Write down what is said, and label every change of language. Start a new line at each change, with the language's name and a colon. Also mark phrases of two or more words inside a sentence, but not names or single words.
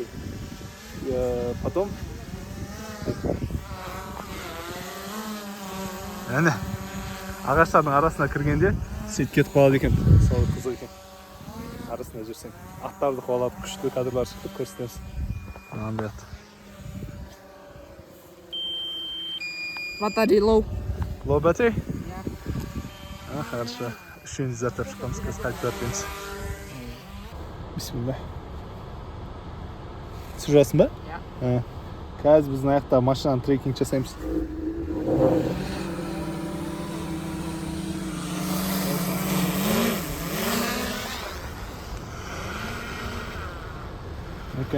Kazakh: Потом әне ағаштардың арасына кіргенде сет кетіп қалады екен. Сол қызық екен. Арасында жүрсең. Аттарды қуалап күшті кадрлар шықты көрсетеміз. Андайт. Батарея low.
English: Low battery? Ja.
Russian: Хорошо.
Kazakh: Үшеуміз заттап шыққанбыз, қазір қайтып жатырмыз.
Turkish: Bismillah. Sürüyorsun be? Ya.
Kazakh: Қазір біздің аяқта машинаны трекинг жасаймыз. Окей.